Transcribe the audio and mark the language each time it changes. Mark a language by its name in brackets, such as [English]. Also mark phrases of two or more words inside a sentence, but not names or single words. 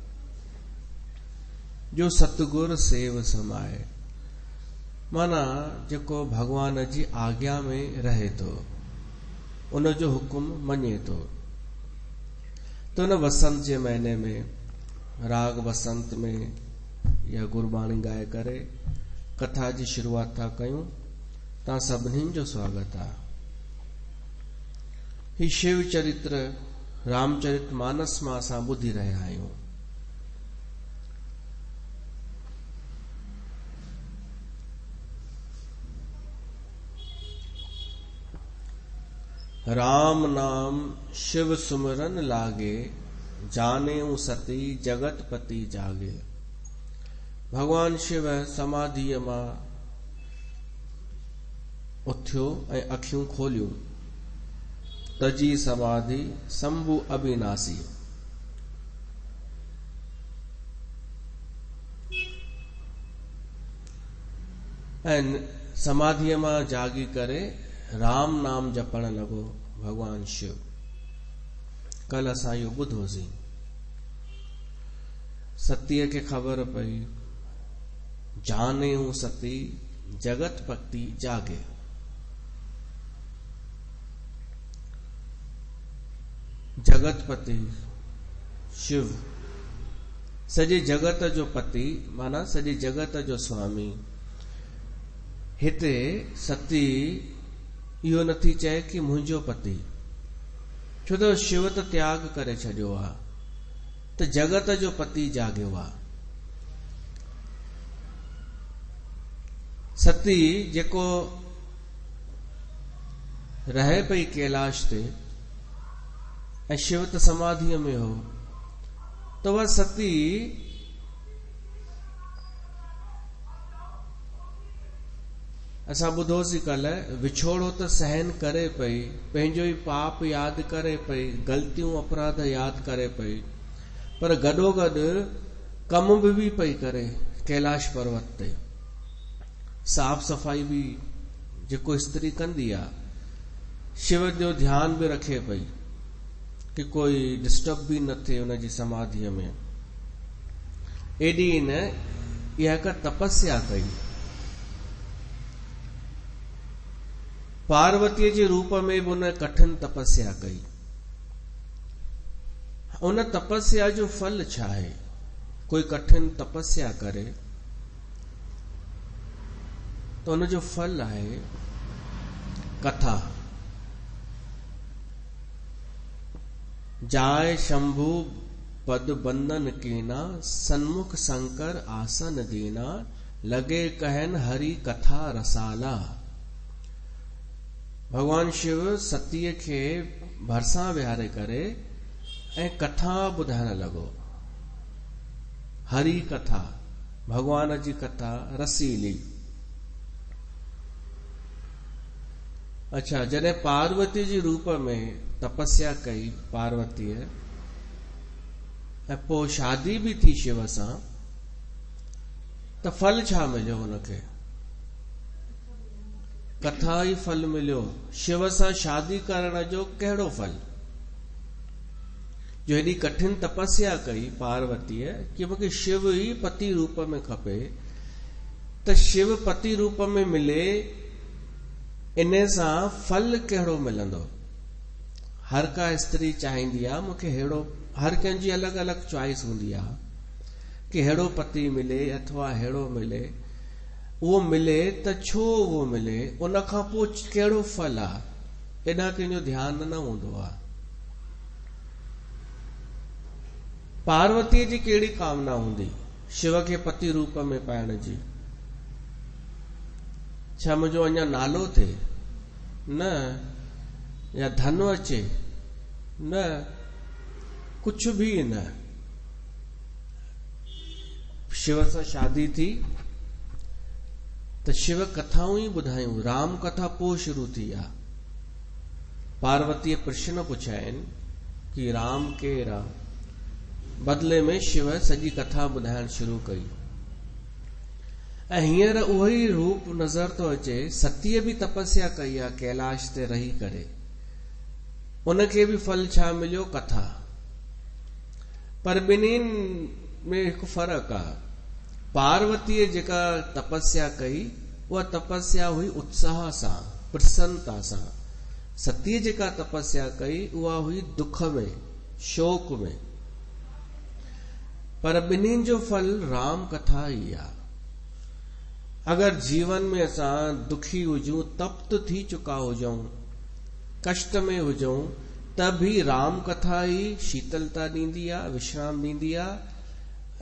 [Punjabi] ਜੋ ਸਤਗੁਰ ਸੇਵ ਸਮਾਏ, [Sindhi] माना जेको भगवान जी आज्ञा में रहे तो, उन जो हुक्म मञे तो न वसंत जे महीने में राग वसंत में या गुरबाणी गाए करे कथा जी शुरुआत था कयूं। ता सभिनी जो स्वागत आहे। ही शिव चरित्र रामचरित मानस मां असां ॿुधी रहिया आहियूं। [Awadhi] राम नाम शिव सुमरन लागे, जाने सती जगतपति जागे। [Sindhi] भगवान शिव समाधीअ मां उथियो ऐं अखियूं खोलियूं। [Awadhi] तजी समाधि शंभु अविनाशी। [Sindhi] ऐं समाधीअ मां जागी करे राम नाम जपण लॻो भगवान शिव। कल असां इहो ॿुधोसीं। सतीअ खे ख़बर पई जाने हूं [Awadhi] सती जगत पति जागे। [Sindhi] जगतपति शिव सॼे जगत जो पति माना सॼे जगत जो स्वामी। हिते सती इहो नथी चए कि मुंहिंजो पति, छो त शिव त त्याग करे छॾियो आहे, त जगत जो पति जागियो आहे। सती जेको रहे पई कैलाश ते ऐं शिव त समाधीअ में हो, त उहा सती असां ॿुधोसीं कल्ह विछोड़ो त सहन करे पई, पंहिंजो ई पाप यादि करे पई, ग़लतियूं अपराध यादि करे पई, पर गॾोगॾु कम बि पई करे कैलाश पर्वत ते। साफ़ सफ़ाई बि जेको स्त्री कंदी आहे, शिव जो ध्यान बि रखे पई कि कोई डिस्टर्ब भी न थे उनजी समाधीअ में। एडी न इहा हिकु तपस्या कई, पार्वतीअ जे रूप में भी उन कठिन तपस्या कई। उन तपस्या जो फल छा आहे? कोई कठिन तपस्या करे तो उन जो फल आहे कथा। [Awadhi] जाय शंभु पद बंदन कीना, सन्मुख शंकर आसन दीना, लगे कहन हरि कथा रसाला। [Sindhi] भगवान शिव सतीअ खे भरसां विहारे करे ऐं कथा ॿुधाइण लॻो। हरि कथा, भगवान जी कथा रसीली। अच्छा, जॾहिं पार्वती जी रूप में तपस्या कई पार्वतीअ ऐं पोइ शादी भी थी शिव सां, त फल छा मिलियो हुनखे? कथा ई फल मिलियो। शिव सां शादी करण जो कहिड़ो फल? जो हेॾी कठिन तपस्या कई पार्वतीअ कि मूंखे शिव ई पति रूप में खपे, त शिव पति रूप में मिले, इन सां फल कहिड़ो मिलंदो? हर का स्त्री चाहींदी आहे मूंखे हेड़ो, हर कंहिंजी अलॻि अलॻि चॉइस हूंदी आहे कि हेड़ो पति मिले अथवा हेड़ो मिले। उहो मिले त छो उहो मिले, उन खां पोइ कहिड़ो फल आहे, एॾा कंहिंजो ध्यानु न हूंदो आहे। पार्वतीअ जी कहिड़ी कामना हूंदी शिव खे पति रूप में पाइण जी? छा मुंहिंजो अञा नालो थिए? न। या धन अचे? न, कुछ भी न। शिव सां शादी थी त शिव कथाऊं ई ॿुधायूं। राम कथा पोइ शुरू थी आहे। पार्वतीअ प्रश्न पुछिया आहिनि कि राम केरु आहे? बदले में शिव सॼी कथा ॿुधाइण शुरू कई। ऐं हींअर उहो ई रूप नज़र थो अचे। सतीअ भी तपस्या कई आहे कैलाश ते रही करे, उनखे भी फल छा मिलियो? कथा। पर ॿिन्हिनि में हिकु फर्क़ु आहे। पार्वतीअ जेका तपस्या कई उहा तपस्या हुई उत्साह सां, प्रसन्नता सां। सतीअ जेका तपस्या कई उहा हुई दुख में, शोक में। पर ॿिन्हिनि जो फल राम कथा ई आहे। अगर जीवन में असां दुखी हुजूं, तप्त थी चुका हुजूं, कष्ट में हुजूं, त भी राम कथा ई शीतलता ॾींदी आहे, विश्राम ॾींदी आहे।